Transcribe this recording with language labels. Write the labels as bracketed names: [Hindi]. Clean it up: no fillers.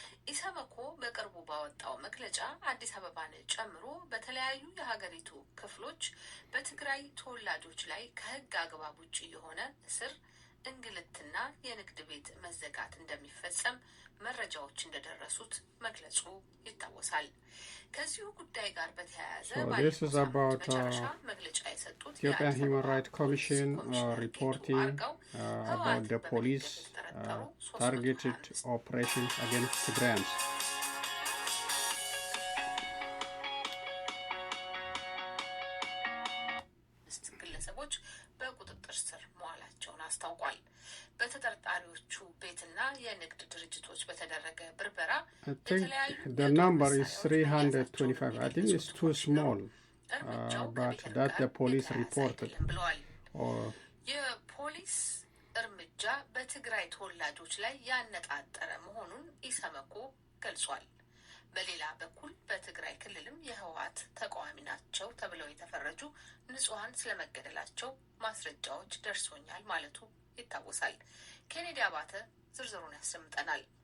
[Amharic] ኢሰመኮ በቅርቡ ባወጣው መግለጫ አዲስ አበባን ጨምሮ በተለያዩ የሀገሪቱ ክፍሎች በትግራይ ተወላጆች ላይ ከህግ አግባብ ውጭ የሆነ እስር፣ እንግልትና የንግድ ቤት መዘጋት እንደሚፈጸም መረጃዎች እንደደረሱት መግለጹ ይታወሳል። ከዚሁ ጉዳይ ጋር በተያያዘ መጨረሻ መግለጫ የሰጡት [English] Ethiopian Human Rights Commission reporting about the police targeted operations against Tigrayans. [Amharic] ግለሰቦች በቁጥጥር ስር መዋላቸውን አስታውቋል። በተጠርጣሪዎቹ ቤትና የንግድ ድርጅቶች በተደረገ ብርበራ [English] I think the number is 325. I think it's too small. but that the police reported. Or [Amharic] የፖሊስ እርምጃ በትግራይ ተወላጆች ላይ ያነጣጠረ መሆኑን ኢሰመኮ ገልጿል። በሌላ በኩል በትግራይ ክልልም የህወሓት ተቃዋሚ ናቸው ተብለው የተፈረጁ ንጹሃን ስለመገደላቸው ማስረጃዎች ደርሶኛል ማለቱ ይታወሳል። ኬኔዲ አባተ ዝርዝሩን ያሰምጠናል።